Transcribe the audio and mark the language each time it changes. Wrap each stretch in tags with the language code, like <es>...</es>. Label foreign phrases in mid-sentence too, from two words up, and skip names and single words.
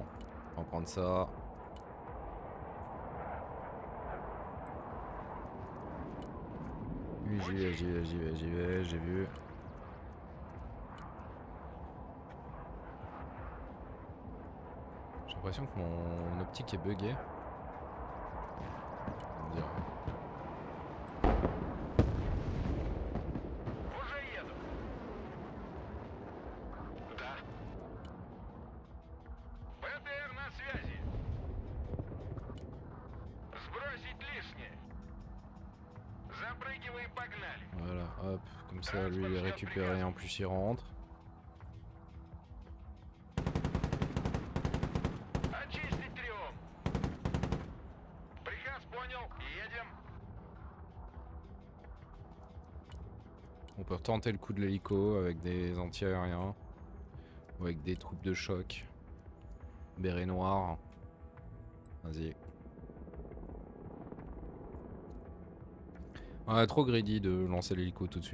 <fr>On va prendre ça. Oui, j'y vais, j'ai vu. J'ai l'impression que mon optique est buggée. On dirait.</fr> <ru>Уже еду. Да. БТР на связи. Сбросить лишнее. Запрыгивай и погнали.</ru> <fr>Voilà, hop, comme ça lui il est récupéré, en plus il rentre.</fr> <ru>Очистить триом. Приказ понял. Едем.</ru> <fr>On peut retenter le coup de l'hélico avec des anti-aériens. Ou avec des troupes de choc. Béret noir. Vas-y. Ouais, trop greedy de lancer l'hélico tout de suite.</fr>